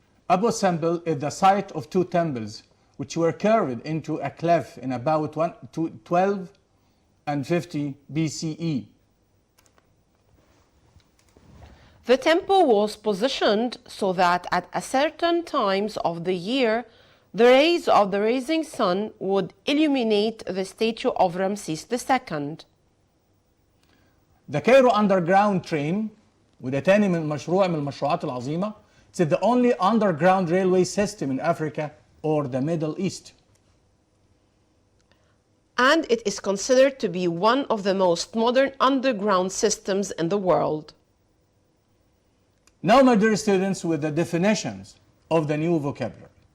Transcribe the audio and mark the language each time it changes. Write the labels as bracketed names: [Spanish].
[English] Abu Simbel is the site of two temples which were carved into a cliff in about 12 and 50 BCE. the temple was positioned so that at a certain times of the year, the rays of the rising sun would illuminate the statue of Ramses II. [Arabic] The Cairo Underground Train وده تاني من المشروعات العظيمة. [English] It's the only underground railway system in Africa or the Middle East. And it is considered to be one of the most modern underground systems in the world. Now, my dear students, with the definitions of the new vocabulary.